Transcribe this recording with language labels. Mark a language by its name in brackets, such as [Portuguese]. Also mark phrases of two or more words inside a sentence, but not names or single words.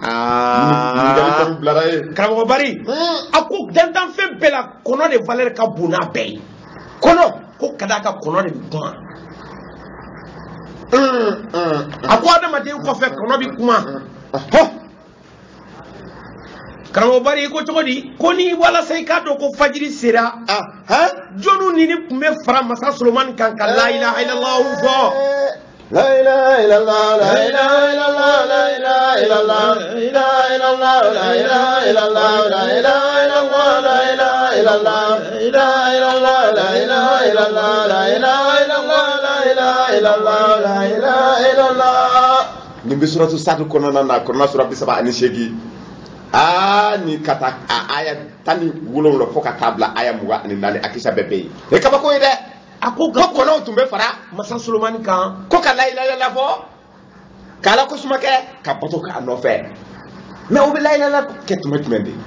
[Bambara] karamɔgɔ Bari a ko dantanfɛn bɛɛ la kɔnɔ de valeur ka bon n'a bɛɛ ye kɔnɔ ko ka d'a ka kɔnɔ de bɛ kuma a ko adamaden kɔfɛ kɔnɔ bɛ kuma karamɔgɔ Bari ko cogo di ko ni walasa i k'a dɔn ko fajiri sera jɔnni nin tun bɛ fara masa Solomani kan ka [Arabic] لا إله إلا الله [Bambara] fɔ [Arabic] لا إله إلا الله لا إله إلا الله لا إله إلا الله لا إله إلا الله لا إله إلا الله لا إله إلا الله لا إله إلا الله لا إله إلا الله لا إله إلا الله لا إله إلا الله لا إله إلا الله لا إله إلا الله [Bambara] ni bi suratu Sad kɔnɔna na kɔnɔna sura 38 ni kata aya 17 fo ka taa bila aya 24 a kisa bɛɛ bɛ yen e kabako ye dɛ a ko kɔnɔw tun bɛ fara masa Solomani kan ko ka [Arabic] لا إله إلا الله [Bambara] fɔ k'ala ko suma kɛ ka bato k'a nɔfɛ mais o bɛ la ilaha illallah kɛ tuma jumɛn de